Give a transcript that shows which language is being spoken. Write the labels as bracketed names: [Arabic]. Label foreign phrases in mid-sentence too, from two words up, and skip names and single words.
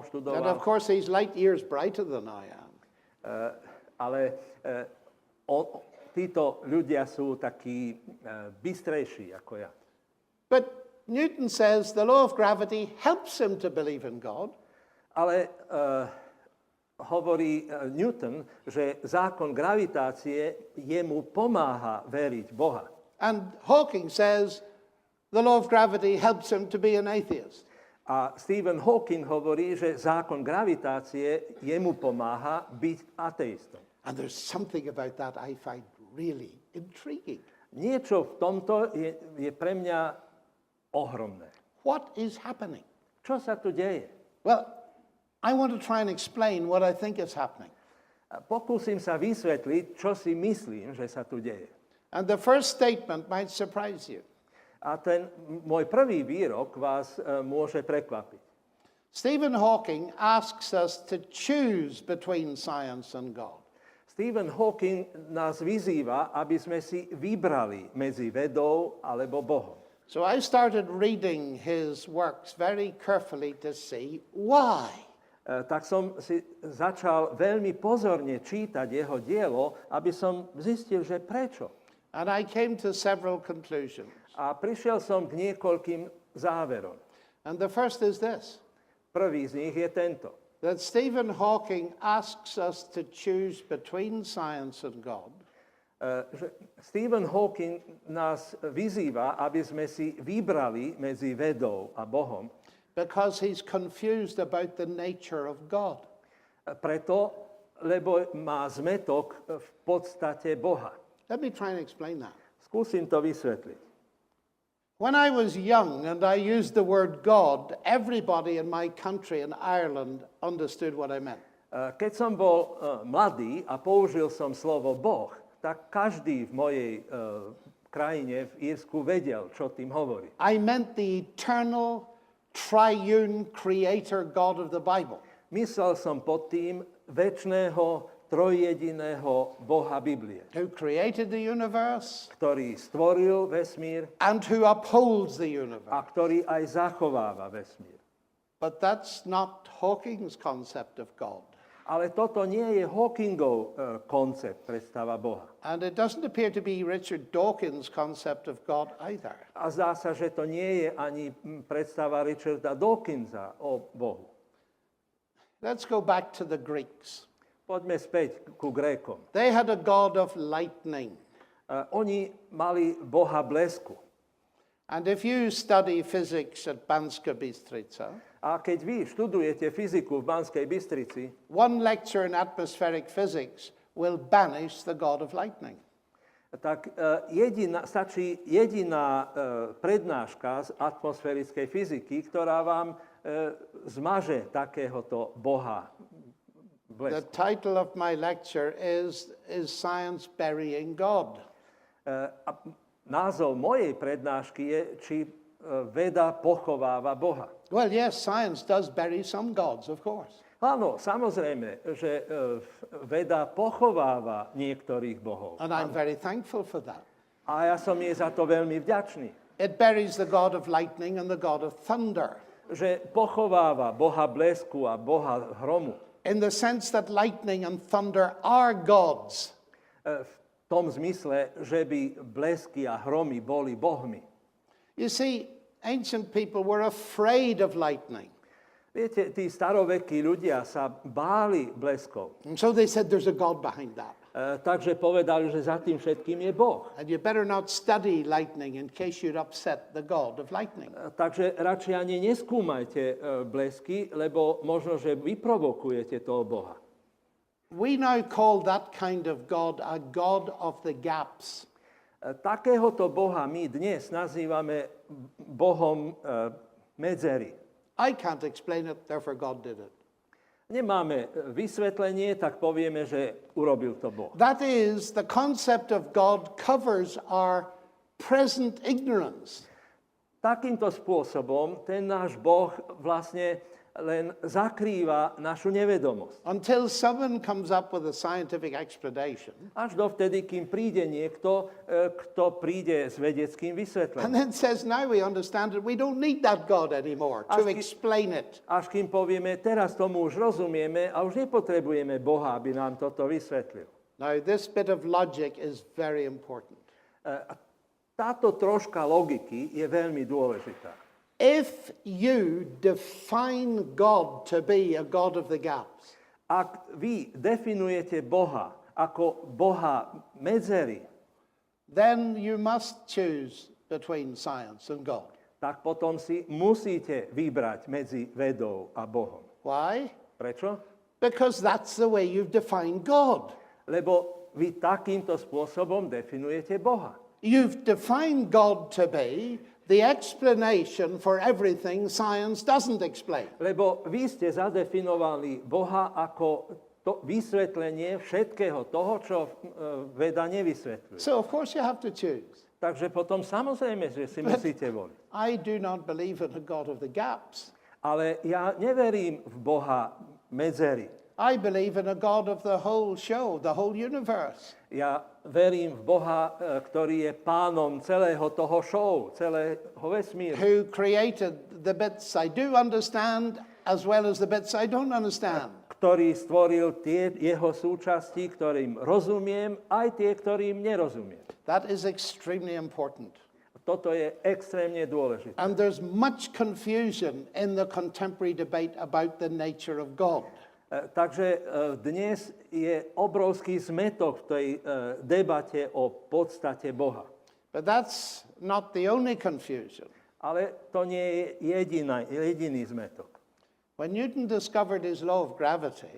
[English] And of [Slovak] študoval. [English] course, he's light years brighter than I am. [Slovak] Ale títo ľudia sú takí bystrejší ako ja. [English] But Newton says the law of gravity helps him to believe in God. [Slovak] Ale hovorí Newton, že zákon gravitácie jemu pomáha veriť Boha. [English] And Hawking says the law of gravity helps him to be an atheist. [Slovak] A Stephen Hawking hovorí, že zákon gravitácie jemu pomáha byť ateistom. [English] And there's something about that I find really intriguing. [Slovak] Niečo v tomto je pre mňa ohromné. [English] What is happening? [Slovak] Čo sa tu deje? [English] Well, I want to try and explain what I think is happening. [Slovak] Pokúsim sa vysvetliť, čo si myslím, že sa tu deje. [English] And the first statement might surprise you. [Slovak] A ten môj prvý výrok vás môže prekvapiť. [English] Stephen Hawking asks us to choose between science and God. [Slovak] Stephen Hawking nás vyzýva, aby sme si vybrali medzi vedou alebo Bohom. [English] So I started reading his works very carefully to see why. [Slovak] Tak som si začal veľmi pozorne čítať jeho dielo, aby som zistil, že prečo. [English] And I came to several conclusions. [Slovak] A prišiel som k niekoľkým záverom. [English] And the first is this, [Slovak] Prvý z nich je tento. [English] that Stephen Hawking asks us to choose between science and God [Slovak] Že Stephen Hawking nás vyzýva, aby sme si vybrali medzi vedou a Bohom, [English] because he's confused about the nature of God. [Slovak] preto, lebo má zmätok v podstate Boha. [English] Let me try and explain that. [Slovak] Skúsim to vysvetliť. [English] When I was young and I used the word God, everybody in my country in Ireland understood what I meant. [Slovak] Keď som bol mladý a použil som slovo Boh, tak každý v mojej krajine v Írsku vedel, čo tým hovorí. [English] I meant the eternal, triune creator God of the Bible. [Slovak] Myslel som pod tým večného, trojjediného Boha Biblie, [English] Who created the universe [Slovak] ktorý stvoril vesmír [English] and who upholds the [Slovak] a [English] universe. [Slovak] ktorý aj zachováva vesmír. [English] But that's not Hawking's concept of God. [Slovak] Ale toto nie je Hawkingov koncept, predstava Boha. [English] And it doesn't appear to be Richard Dawkins' concept of God either. [Slovak] A zdá sa, že to nie je ani predstava Richarda Dawkinsa o Bohu. [English] Let's go back to the Greeks. [Slovak] Poďme späť ku Grékom. [English] They had a God of lightning. [Slovak] Oni mali Boha blesku. [English] And if you study physics at Banska Bystrica, [Slovak] A keď vy študujete fyziku v Banskej Bystrici, [English] one lecture in atmospheric physics will banish the God of lightning. [Slovak] tak stačí jediná prednáška z atmosférickej fyziky, ktorá vám zmaže takéhoto Boha [English] The [Slovak] blesku. [English] title of my lecture is Science Burying God? [Slovak] A názov mojej prednášky je, či veda pochováva Boha. [English] Well, yes, science does bury some gods, of course. [Slovak] Áno, samozrejme, že veda pochováva niektorých bohov. [English] And I'm very thankful for that. [Slovak] A ja som jej za to veľmi vďačný. [English] It buries the God of lightning and the God of thunder, [Slovak] Že pochováva Boha blesku a Boha hromu. [English] in the sense that lightning and thunder are gods. [Slovak] V tom zmysle, že by blesky a hromy boli bohmi. [English] You see, ancient people were afraid of lightning. [Slovak] Viete, tí starovekí ľudia sa báli bleskov. [English] And so they said there's a God behind that. [Slovak] Takže povedali, že za tým všetkým je Boh. [English] And you better not study lightning in case you'd upset the God of lightning. [Slovak] Takže radšej ani neskúmajte blesky, lebo možno, že vyprovokujete toho Boha. [English] We now call that kind of God a God of the gaps. [Slovak] Takéhoto Boha my dnes nazývame Bohom medzery. [English] I can't explain it, therefore God did it. [Slovak] Nemáme vysvetlenie, tak povieme, že urobil to Boh. [English] That is, the concept of God covers our present ignorance. [Slovak] Takýmto spôsobom ten náš Boh vlastne len zakrýva našu nevedomosť. [English] Until someone comes up with a scientific explanation. [Slovak] Až dovtedy, kým príde niekto, kto príde s vedeckým [English] And [Slovak] vysvetlením. [English] then says, now we understand it. We don't need that God anymore to explain it. [Slovak] Až kým povieme, teraz tomu už rozumieme a už nepotrebujeme Boha, aby nám toto vysvetlil. [English] Now, this bit of logic is very important. [Slovak] Táto troška logiky je veľmi dôležitá. [English] If you define God to be a God of the gaps, [Slovak] Ak vy definujete Boha ako Boha medzery, [English] then you must choose between science and God. [Slovak] tak potom si musíte vybrať medzi vedou a Bohom. [English] Why? [Slovak] Prečo? [English] Because that's the way you've defined God. [Slovak] Lebo vy takýmto spôsobom definujete Boha. [English] You've defined God to be the explanation for everything science doesn't explain. [Slovak] Lebo vy ste zadefinovali Boha ako to vysvetlenie všetkého toho, čo veda nevysvetľuje. [English] So, of course, you have to choose. [Slovak] Takže potom samozrejme, že si musíte voliť. [English] I do not believe in a God of the gaps. [Slovak] Ale ja neverím v Boha medzery. [English] I believe in a God of the whole show, the whole universe. [Slovak] Ja verím v Boha, ktorý je pánom celého toho show, celého vesmíru. [English] Who created the bits I do understand as well as the bits I don't understand. [Slovak] Ktorý stvoril tie jeho súčasti, ktorým rozumiem, aj tie, ktorým nerozumiem. [English] That is extremely important. [Slovak] Toto je extrémne dôležité. [English] And there's much confusion in the contemporary debate about the nature of God. [Slovak] Takže dnes je obrovský zmätok v tej debate o podstate Boha. [English] But that's not the only confusion. [Slovak] Ale to nie je jediný zmätok. [English] When Newton discovered his law of gravity,